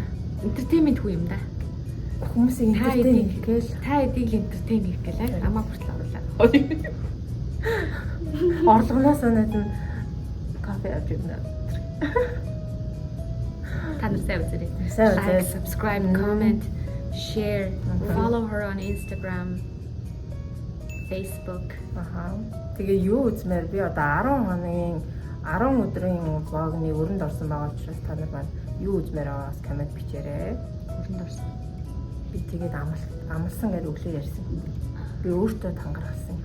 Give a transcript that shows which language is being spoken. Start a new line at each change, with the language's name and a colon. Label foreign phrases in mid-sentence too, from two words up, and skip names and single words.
Mongolian: Entertainment хүү юм да. Хүмүүсийн entertain гээл Та эдийг entertain хийх гэлээ. Амаа хүртэл оруулаа. орлогоноос өнөөд нь кофе авч ирнэ. Та нар сайн үзээрэй. Сайн
English: Like,
Mongolian: үзээрэй.
English: subscribe, comment, share, follow her on Instagram, Facebook.
Mongolian: Аха. Тэгээ юу үзмээр би одоо 10 хоногийн 10 өдрийн влогны өрөнд орсон байгаа учраас та нар маань юу үзмээр байгаагаас комент бичээрэй. Өрөнд орсон. Би тэгээд амлсан гэж өглөө ярьсан. Би өөртөө тангарахсан.